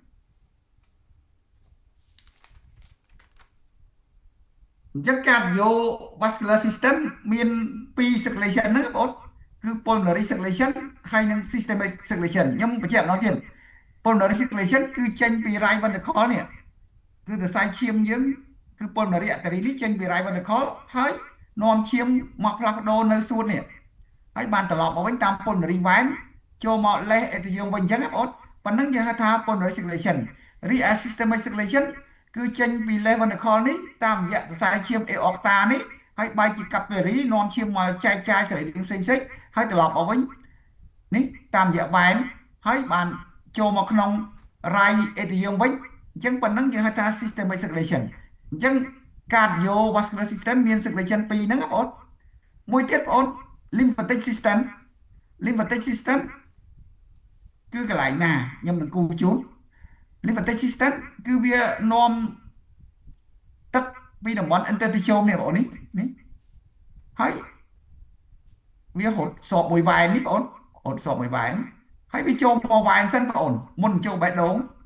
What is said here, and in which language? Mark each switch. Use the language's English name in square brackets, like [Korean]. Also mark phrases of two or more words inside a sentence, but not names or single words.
[Khmer] អញ្ចឹង [English] cardiovascular system [Khmer] មានពីរ circulation ហ្នឹងបងគឺ [English] pulmonary circulation [Khmer] ហើយនិង [English] systemic circulation [Khmer] ខ្ញុំបញ្ជាក់ម្ដងទៀត [English] pulmonary circulation [Khmer] គឺចេញពី [English] right ventricle [Khmer] នេះគឺសរសៃឈាមយើងគឺ [English] pulmonary artery [Khmer] នេះចេញពី [English] right ventricle [Khmer] ហើយនាំឈាមមកផ្លាស់ប្ដូរនៅសួននេះហើយបានត្រឡប់មកវិញតាម [English] pulmonary vein [Khmer] ចូលមក [English] left atrium [Khmer] វិញអញ្ចឹងបងប៉ុណ្ណឹងយើងហៅថា [English] pulmonary circulation [Khmer] រីឯ [English] systemic circulation [Khmer] គឺ ចេញពី [English] left ventricle [Khmer] នេះតាមរយៈសរសៃឈាម aorta នេះហើយបែកជា capillary នាំឈាមមកចែកចាយសរីរាង្គផ្សេងៗហើយត្រឡ ប់មកវិញនេះតាមរយៈ vein ហើយបានចូលមកក្នុង [English] right atrium [Khmer] វិញអញ្ចឹងប៉ុណ្ណឹងយើងហៅថា systemic circulation អញ្ចឹង [English] cardiovascular system [Khmer] មាន circulation ពីរហ្នឹងបងមួយទៀតបងអូន [English] lymphatic system lymphatic system [Khmer] គឺកន្លែងណាខ្ញុំនឹងគូជូន [English] lymphatic system [Khmer] គឺវានាំទឹកពីតំបន់ interstitium នេះបងអូននេះហើយវាហត់សបមួយវ៉ែននេះបងអូនហត់សបមួយវ៉ែនហើយវាចូលមកវ៉ែនសិនបងអូនមុនចូលបេះដូង